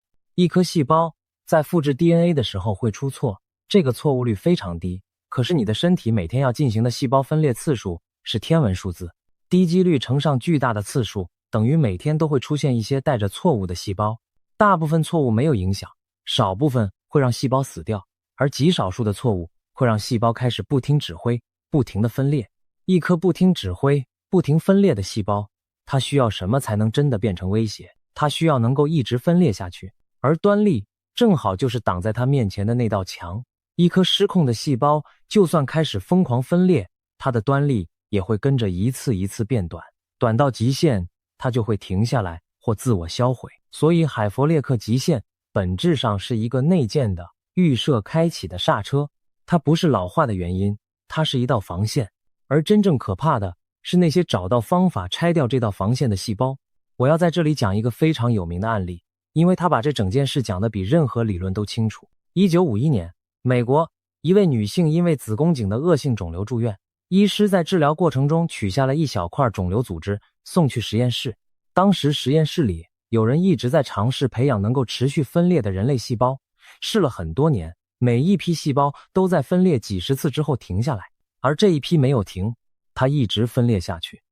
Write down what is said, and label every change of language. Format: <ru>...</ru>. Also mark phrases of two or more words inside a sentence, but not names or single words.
<zh>一顆細胞在複製 DNA 的時候會出錯，這個錯誤率非常低，可是你的身體每天要進行的細胞分裂次數是天文數字，低幾率乘上巨大的次數，等於每天都會出現一些帶着錯誤的細胞。大部分錯誤沒有影響，少部分會讓細胞死掉，而極少數的錯誤會讓細胞開始不聽指揮，不停地分裂。一顆不聽指揮、不停分裂的細胞，它需要什麼才能真的变成威脅？它需要能夠一直分裂下去，而端粒正好就是擋在它面前的那道牆。一顆失控的細胞，就算開始瘋狂分裂，它的端粒也會跟着一次一次變短，短到極限，它就會停下來或自我銷毀。所以海佛列克極限本質上是一個內建的預設開啟的剎車，它不是老化的原因，它是一道防線。而真正可怕的是那些找到方法拆掉這道防線的細胞。我要在這裡講一個非常有名的案例，因為他把這整件事講得比任何理論都清楚。1951年，美國一位女性因為子宮頸的惡性腫瘤住院，醫師在治療過程中取下了一小塊腫瘤組織送去實驗室。當時實驗室裡有人一直在嘗試培養能夠持續分裂的人類細胞，試了很多年，每一批細胞都在分裂幾十次之後停下来，而這一批沒有停，它一直分裂下去。</zh>